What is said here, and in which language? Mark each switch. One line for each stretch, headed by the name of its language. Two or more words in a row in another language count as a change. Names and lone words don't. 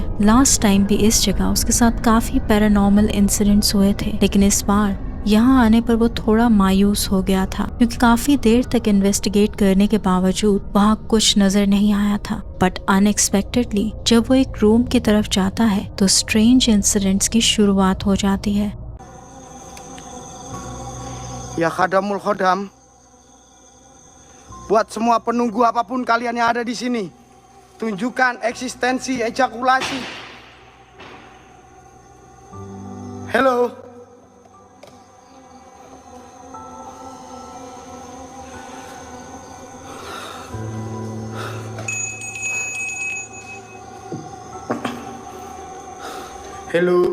Hindi: लास्ट टाइम भी इस जगह उसके साथ काफी
English: paranormal incidents
Hindi: हुए थे, लेकिन इस बार यहाँ आने पर वो थोड़ा मायूस हो गया था, क्योंकि काफी देर तक इन्वेस्टिगेट करने के बावजूद वहाँ कुछ नजर नहीं आया था।
English: but unexpectedly
Hindi: जब वो एक रूम की तरफ जाता है तो
English: strange incidents
Hindi: की शुरुआत हो जाती है।
Indonesian: Ya khadamul khodam, buat semua penunggu apapun kalian yang ada di sini, tunjukkan eksistensi ejakulasi. Hello. Hello.